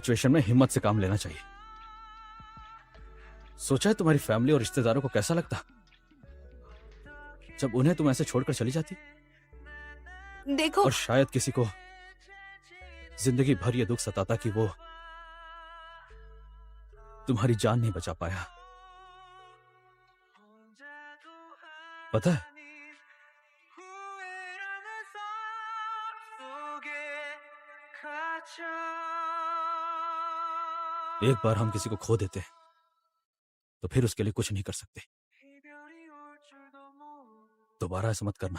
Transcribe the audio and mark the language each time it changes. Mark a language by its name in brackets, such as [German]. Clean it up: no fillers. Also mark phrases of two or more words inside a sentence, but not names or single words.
[Hindi] सिचुएशन में हिम्मत से काम लेना चाहिए। सोचा है तुम्हारी फैमिली और रिश्तेदारों को कैसा लगता जब उन्हें तुम ऐसे छोड़कर चली जाती? देखो और शायद किसी को जिंदगी भर ये दुख सताता कि वो तुम्हारी जान नहीं बचा पाया। पता है, [Korean] 후회라는 썰 속에 갇혀 [Hindi] एक बार हम किसी को खो देते हैं तो फिर उसके लिए कुछ नहीं कर सकते। [Korean] 이별이 올 줄도 모르고 [Hindi] दोबारा ऐसा मत करना।